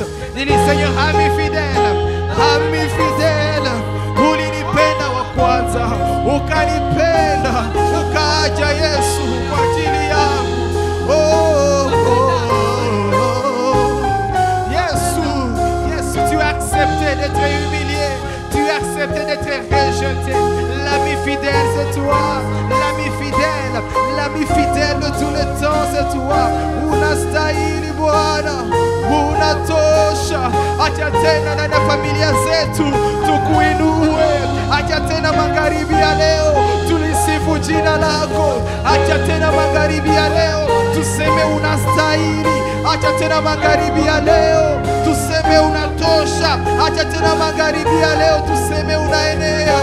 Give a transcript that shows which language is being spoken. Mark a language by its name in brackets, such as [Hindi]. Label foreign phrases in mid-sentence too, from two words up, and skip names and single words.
[French] Dis-lui Seigneur, ami fidèle, [Swahili] ulinipenda wa kwanza, ukanipenda, ukaja Yesu kwa ajili yangu. Yesu, [French] tu as accepté d'être humilié, tu as accepté d'être rejeté. L'ami fidèle, c'est toi, l'ami fidèle de tout le temps, c'est toi. [Swahili] Unastahili Bwana, unatosha. Acha tena na familia zetu tukuinue, acha tena magharibi ya leo tulisifu jina lako, acha tena magharibi ya leo tuseme unastahili, acha tena magharibi ya leo tuseme unatosha, acha tena magharibi ya leo tuseme unaenea.